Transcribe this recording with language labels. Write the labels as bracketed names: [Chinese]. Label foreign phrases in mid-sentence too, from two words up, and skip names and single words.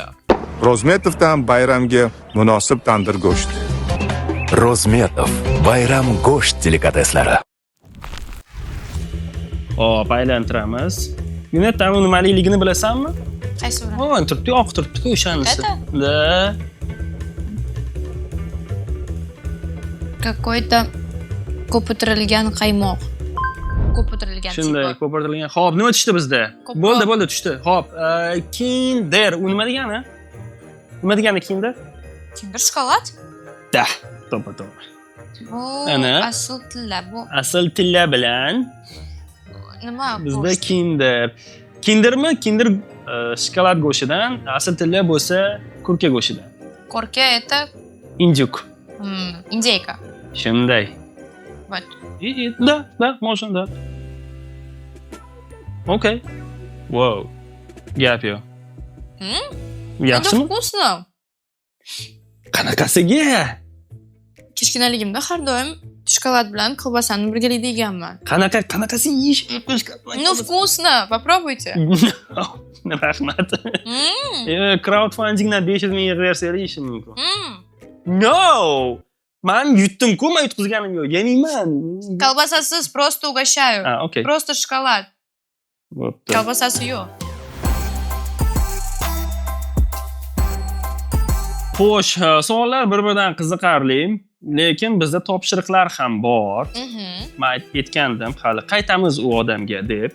[Uzbek] Rozmetovdan bayramga munosib tandir go'sht. Rozmetov bayram go'sht delikateslari. Hop, aylantiramiz. Yunetdan nimaligini bilasanmi? Qaysi biri? Mana turibdi, oq turibdi-ku o'shanisi. Da. Какой-то ko'pirtirilgan qaymoq. Ko'pirtirilgan. Shunday, ko'pirtirilgan. Xo'p, nima tushdi bizda? Bo'ldi, tushdi. Xo'p, Kinder, u nima degani? Nima degani Kinder? Kinder shokolad? Da, to'g'ri. Bu asl tilla bu. Asl tilla bilan Nima bu? bizda Kinder. Kindermi? Kinder shokolad go'shtidan, asl tilla bo'lsa kurka go'shtidan. Kurka это Injuk. [Russian] индейка. [Uzbek] Shunday. [Russian] Вот. Да, можно, да. Окей. [Uzbek] Wow. Gap yo'q. [Russian] Это [Uzbek] Yaxshimi? [Russian] вкусно. [Uzbek] Qanaqasiga? Kichkinaligimda har doim shokolad bilan kolbasani birgalikda yeganman. Qanaqasi yeyish? [Russian] Ну, вкусно. Попробуйте. [Uzbek] Rahmat. М, Crowdfundingdan 500 ming yig'aversa yeyishim mumkin. м. No! Men yutdim-ku, men yutqizganim yo'q. Yemayman. [Russian] Колбасасыз просто угощаю. [Uzbek] Okey. [Russian] Просто шоколад. [Uzbek] Bo'pti. Колбасасы yo'q. Xo'sh, savollar bir-biridan qiziqarli, lekin bizda topshiriqlar ham bor. Mhm. Men aytib ketgandim, hali qaytamiz u odamga deb.